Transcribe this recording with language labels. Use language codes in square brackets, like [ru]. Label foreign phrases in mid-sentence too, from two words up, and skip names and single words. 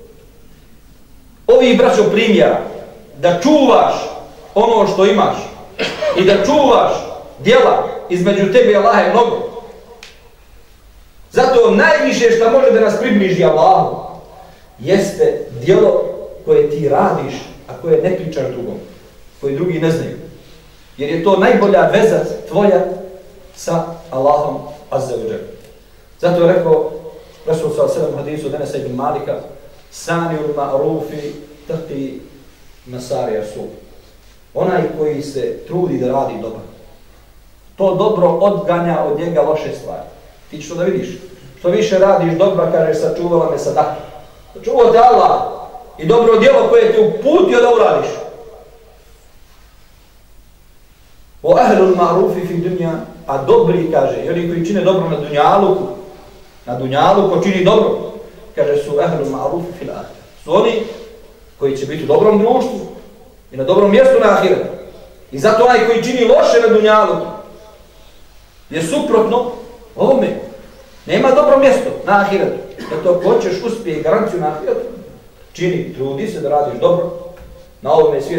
[bs] Ovi, braćo, primjera da čuvaš ono što imaš i da čuvaš djela između tebe i Allaha je mnogo. Zato najviše što može da nas približi Allahu jeste djelo koje ti radiš, a koje ne pričaš drugom, koje drugi ne znaju. Jer je to najbolja veza tvoja sa Allahom [ar] عز وجل. [bs] Zato je rekao Rasul [ar] صلى الله عليه وسلم [bs] hadisu Enesa ibn Malika, [ar] صنائع المعروف تقي مصارع السوء. [bs] Onaj koji se trudi da radi dobro, to dobro odganja od njega loše stvari. Ti ćeš to da vidiš. Što više radiš dobro, kažeš, sačuvala me sadaka. Sačuvao te Allah i dobro djelo koje te uputio da uradiš. O [ar] أهل المعروف في الدنيا, [bs] a dobri, kaže, i oni koji čine dobro na dunjalu ko čini dobro, kaže, [ar] su أهل المعروف في الآخرة. [bs] Su oni koji će biti u dobrom društvu i na dobrom mjestu na ahiretu. I zato onaj koji čini loše na dunjalu je suprotno ovome. Nema dobro mjesto na ahiretu. Zato ako hoćeš uspjeh garanciju na ahiretu, čini, trudi se da radiš dobro na ovome svijetu.